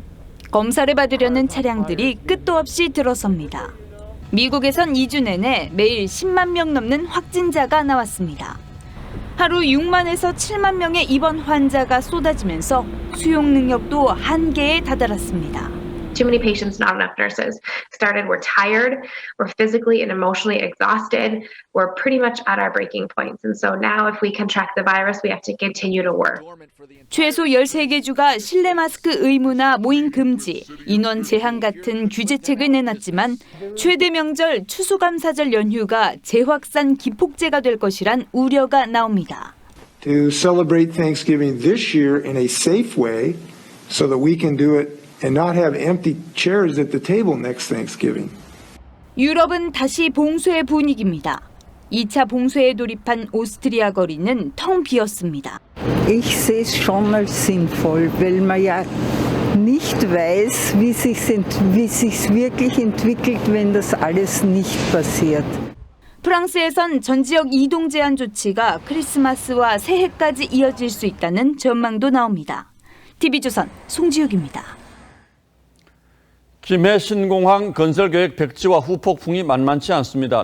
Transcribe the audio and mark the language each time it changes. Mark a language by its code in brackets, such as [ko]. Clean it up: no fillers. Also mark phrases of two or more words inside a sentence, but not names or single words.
[ko] 검사를 받으려는 차량들이 끝도 없이 들어섭니다. 미국에선 2주 내내 매일 10만 명 넘는 확진자가 나왔습니다. 하루 6만에서 7만 명의 입원 환자가 쏟아지면서 수용 능력도 한계에 다다랐습니다. [en] Too many patients, not enough nurses. Started, we're tired, we're physically and emotionally exhausted, we're pretty much at our breaking points. And so now if we can track the virus, we have to continue to work. [ko] 최소 13개 주가 실내 마스크 의무나 모임 금지, 인원 제한 같은 규제책을 내놨지만 최대 명절 추수감사절 연휴가 재확산 기폭제가 될 것이란 우려가 나옵니다. [en] To celebrate Thanksgiving this year in a safe way so that we can do it and not have empty chairs at the table next Thanksgiving. [ko] 유럽은 다시 봉쇄 분위기입니다. 2차 봉쇄에 돌입한 오스트리아 거리는 텅 비었습니다. [de] Ich sehe es schon als sinnvoll, weil man ja nicht weiß, wie sich's wirklich entwickelt, wenn das alles nicht passiert. [ko] 프랑스에선 전 지역 이동 제한 조치가 크리스마스와 새해까지 이어질 수 있다는 전망도 나옵니다. TV조선 송지욱입니다. 김해 신공항 건설 계획 백지와 후폭풍이 만만치 않습니다.